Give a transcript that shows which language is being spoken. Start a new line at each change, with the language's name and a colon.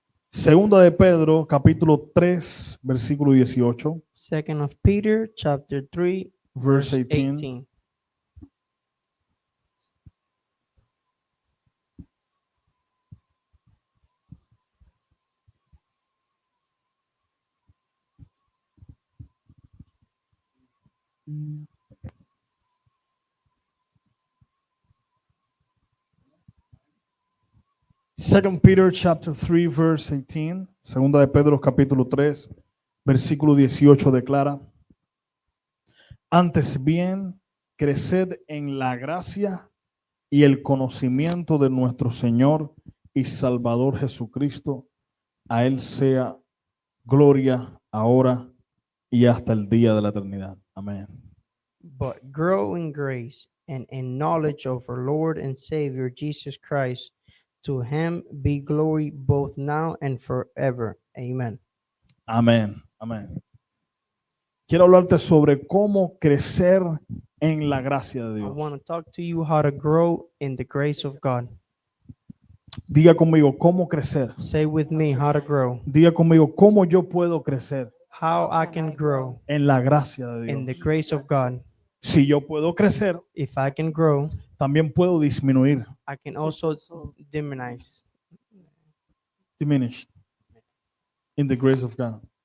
Spanish: Segunda de Pedro, capítulo 3, versículo 18.
English: Second of Peter, chapter 3, Verse verse 18. 18. Second Peter chapter 3 verse 18.
Spanish: Segunda de Pedro capítulo 3 versículo 18 declara: Antes bien, creced en la gracia y el conocimiento de nuestro Señor y Salvador Jesucristo. A Él sea gloria ahora y hasta el día de la eternidad. Amén.
English: But grow in grace and in knowledge of our Lord and Savior Jesus Christ. To him be glory both now and forever. Amen.
Spanish: Amén. Amén. Quiero hablarte sobre cómo crecer en la gracia de
English: I
Spanish: Dios.
English: want to talk to you how to grow in the grace of God.
Spanish: Diga conmigo, ¿cómo crecer?
English: Say with me how to grow.
Spanish: Diga conmigo, ¿cómo yo puedo crecer
English: How I can grow
Spanish: en la gracia de
English: in the
Spanish: Dios?
English: grace of God.
Spanish: Si yo puedo crecer,
English: If I can grow,
Spanish: también puedo disminuir.
English: I can also diminish Diminished in the grace of God.